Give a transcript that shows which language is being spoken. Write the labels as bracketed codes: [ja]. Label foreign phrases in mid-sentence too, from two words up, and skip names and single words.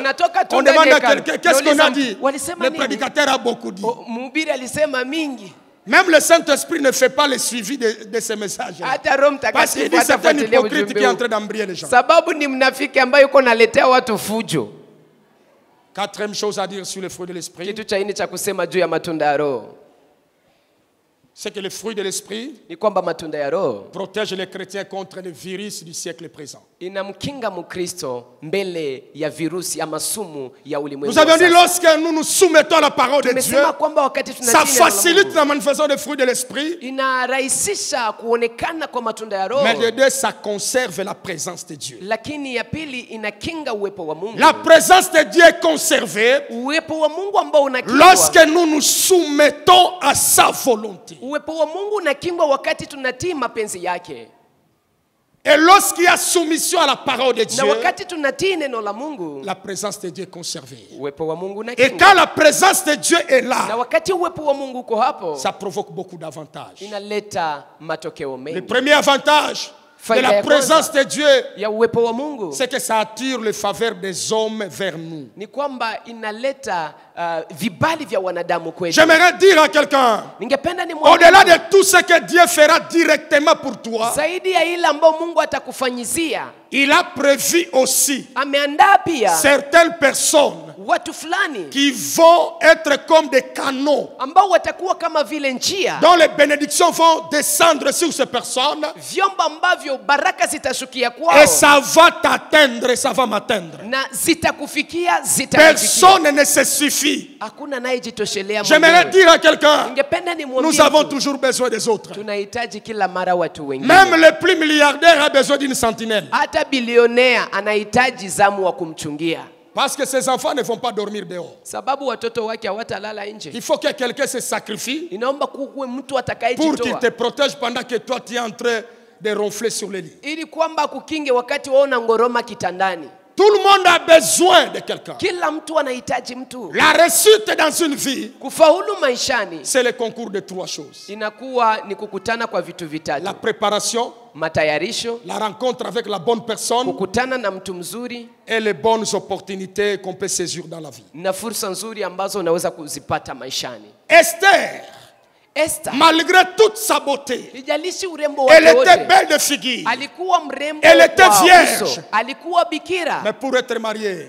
[fr] On demande à quelqu'un, qu'est-ce qu'on a dit? Le prédicateur a beaucoup dit. Même le Saint-Esprit ne fait pas le suivi de ces messages. Parce qu'il dit que c'est un hypocrite qui est en train d'embrayer les gens. Quatrième chose à dire sur les fruits de l'esprit. [sw] Kitu cha nne cha kusema juu ya matunda ya Roho. [fr] C'est que les fruits de l'esprit [sw] Ni kwamba matunda ya Roho [fr] protègent les chrétiens contre les virus du siècle présent. [sw] inamkinga Mkristo mbele ya virusi ama sumu ya ulimwengu. [fr] Nous avions dit lorsque nous nous soumettons à la parole de Dieu, [sw] Tumesema kwamba wakati [fr] ça [sw] tunatii neno la [fr] facilite [sw] Mungu, [fr] la manifestation des fruits de l'esprit, [sw] inarahisisha kuonekana kwa matunda ya Roho. [fr] mais de deux, ça conserve la présence de Dieu. [sw] Lakini ya pili inakinga uwepo wa Mungu. [fr] La présence de Dieu est conservée [sw] Uwepo wa Mungu ambao unakingwa. [fr] lorsque nous nous soumettons à sa volonté. [sw] Uwepo wa Mungu unakingwa wakati tunatii mapenzi yake. [fr] Et lorsqu'il y a soumission à la parole de [sw] Na [fr] Dieu, [sw] wakati tunatii neno la Mungu, [fr] la présence de Dieu est conservée. [sw] uwepo wa Mungu [fr] Et [sw] unakingwa. [fr] quand la présence de Dieu est [sw] Na [fr] là, [sw] wakati uwepo wa Mungu uko hapo, [fr] ça provoque beaucoup d'avantages. [sw] inaleta matokeo [fr] Le [sw] mengi. [fr] premier avantage de [sw] Faida [fr] la [sw] ya [fr] présence [sw] kwanza [fr] de Dieu, [sw] ya uwepo wa Mungu [fr] c'est que ça attire les faveurs des hommes vers nous. [sw] ni kwamba inaleta vibali vya wanadamu kwetu. [fr] J'aimerais dire à quelqu'un, [sw] Ningependa nimwambie [fr] au-delà de tout ce que Dieu fera directement pour toi, [sw] zaidi ya ile ambayo Mungu atakufanyizia, [fr] il a prévu aussi [sw] ameandaa pia [fr] certaines personnes [sw] watu fulani [fr] qui vont être comme des canaux, [sw] ambao watakuwa kama vile njia, [fr] dont les bénédictions vont descendre sur ces personnes, [sw] vyombo ambavyo baraka zitashukia kwao [fr] et ça va t'atteindre, ça va m'atteindre. [sw] na zitakufikia, zitakufikia. [fr] Personne ne se suffit. [sw] Hakuna anayejitoshelea [fr] J'aimerais [sw] mwenyewe. [fr] dire à quelqu'un, [sw] Ningependa nimwambie [fr] nous avons [sw] mtu, [fr] toujours besoin des autres. [sw] tunahitaji kila mara watu wengine. [fr] Même le plus milliardaire a besoin d'une sentinelle. [sw] Hata bilionea anahitaji zamu wa kumchungia, [fr] Parce que ses enfants ne vont pas dormir dehors. [sw] sababu watoto wake hawatalala nje. [fr] Il faut que quelqu'un se sacrifie [sw] Inaomba kuwe mtu [fr] pour qu'il [sw] atakayejitoa [fr] te protège pendant que toi tu es en train de ronfler sur le lit. [sw] ili kwamba kukinge wakati waona ngoroma kitandani. [fr] Tout le monde a besoin de quelqu'un. [sw] Kila mtu anahitaji mtu. [fr] La réussite dans une vie, [sw] Kufaulu maishani [fr] c'est le concours de trois choses. [sw] inakuwa ni kukutana kwa vitu vitatu: [fr] La préparation, [sw] matayarisho, [fr] la rencontre avec la bonne personne [sw] kukutana na mtu mzuri, [fr] et les bonnes opportunités qu'on peut saisir dans la vie. [sw] na fursa nzuri ambazo unaweza kuzipata maishani. [fr] Esther, [sw] Esther, [fr] malgré toute sa beauté, [sw] ijalishi urembo [fr] elle [sw] wake [fr] était [sw] wote, [fr] belle de figure. [sw] alikuwa mrembo [fr] Elle était [sw] wa [fr] vierge. [sw] uso, alikuwa bikira, [fr] Mais pour être mariée,